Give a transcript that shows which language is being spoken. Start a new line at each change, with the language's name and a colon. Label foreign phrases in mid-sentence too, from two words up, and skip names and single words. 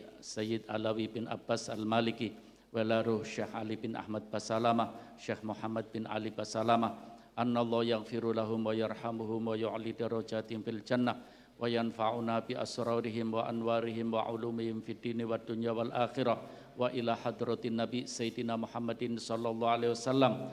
Arabic: سيد علوي بن عباس المالكي وإلى روح الشيخ علي بن أحمد باسلامة الشيخ محمد بن علي باسلامة أن الله يغفر لهم ويرحمهم ويعلي درجاتهم في الجنة وينفعنا بأسرارهم وأنوارهم وعلومهم في الدين والدنيا والآخرة وإلى حضرة النبي سيدنا محمد صلى الله عليه وسلم.